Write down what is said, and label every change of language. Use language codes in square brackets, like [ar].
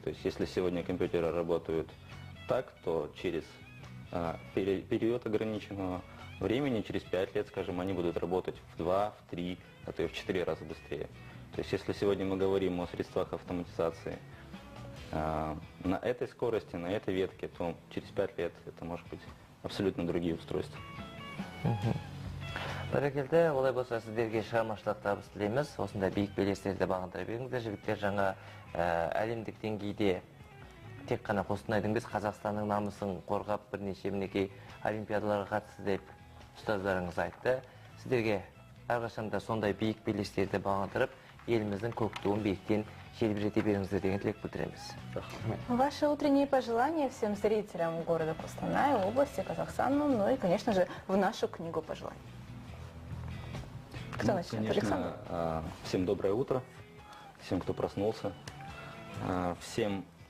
[ru] То есть если сегодня компьютеры работают так, то через период ограниченного времени, через 5 лет, скажем, они будут работать в 2, в 3, а то и в 4 раза быстрее. То есть если сегодня мы говорим о средствах автоматизации на этой скорости, на этой ветке, то через 5 лет это может быть абсолютно другие устройства. [kk] Бәрекелді, олай болса сіздерге шығармашылық табыс тілейміз. Осында биік белестерді бағындыра беріңіздер. Жігіттер, жаңа әлемдік деңгейде тек қана Қостанайдың біз Қазақстанның намысын қорғап бірнеше мінекей олимпиадаларға қатысты деп ұстаздарыңыз айтты. Сіздерге әрқашанда сондай биік белестерді бағындырып, еліміздің көк туын биіктен желбірете беріңіздер деген тілек білдіреміз. [ru] Ваши утренние пожелания всем зрителям города Костанай, области, Казахстана, ну и, конечно же, в нашу книгу пожеланий. Кто начнет? Александр? Всем доброе утро, всем, кто проснулся, всем...